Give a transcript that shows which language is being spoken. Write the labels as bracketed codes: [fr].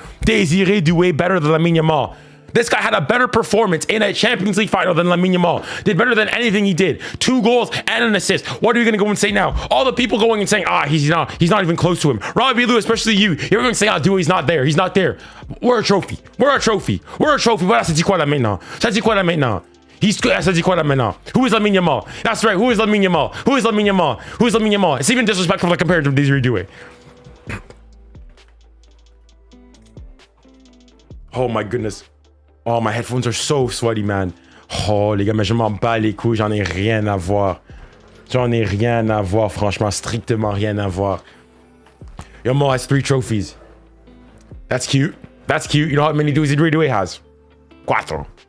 [en] 𝙎𝙬𝘖𝙖𝙖 better than Lamine Yamal. This guy had a better performance in a Champions League final than Lamine Yamal. Did better than anything he did. 2 goals and an assist. What are you going to go and say now? All the people going and saying, he's not even close to him. Robbie Lou, especially you. You're going to say, he's not there. He's not there. We're a trophy. We're a trophy. We're a trophy. [fr] Voilà, ça dit quoi là maintenant? Ça dit quoi là maintenant? Ça dit quoi là maintenant? [en] Who is Lamine Yamal? That's right. Who is Lamine Yamal? Who is Lamine Yamal? Who is Lamine Yamal? It's even disrespectful to compare it to 𝙎𝙬𝘖𝙖𝙖. Oh my goodness. Oh, my headphones are so sweaty, man. [fr] Oh, les gars, mais je m'en bats les couilles. J'en ai rien à voir. J'en ai rien à voir, franchement. Strictement rien à voir. [en] Yamal has 3 trophies. That's cute. That's cute. You know how many 𝙎𝙬𝘖𝙖𝙖 has? 4.